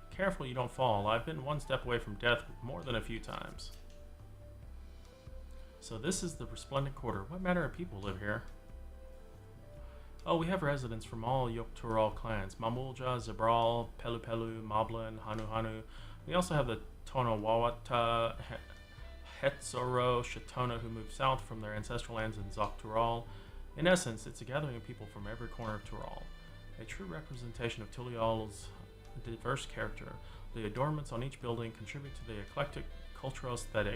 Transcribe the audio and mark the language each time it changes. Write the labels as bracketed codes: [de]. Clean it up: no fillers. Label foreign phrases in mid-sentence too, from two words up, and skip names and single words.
[en] Careful you don't fall. I've been one step away from death more than a few times. So this is the Resplendent Quarter. What manner of people live here? Oh, we have residents from all Yogg-Toroil clans. Mamulja, Zabral, Pelu-Pelu, Moblin, Hanu-Hanu. We also have the Tonawawata, Hetzoro, Shatona who moved south from their ancestral lands in Zok-Toroil. In essence, it's a gathering of people from every corner of Toroil. A true representation of Toliol's diverse character. The adornments on each building contribute to the eclectic cultural aesthetic.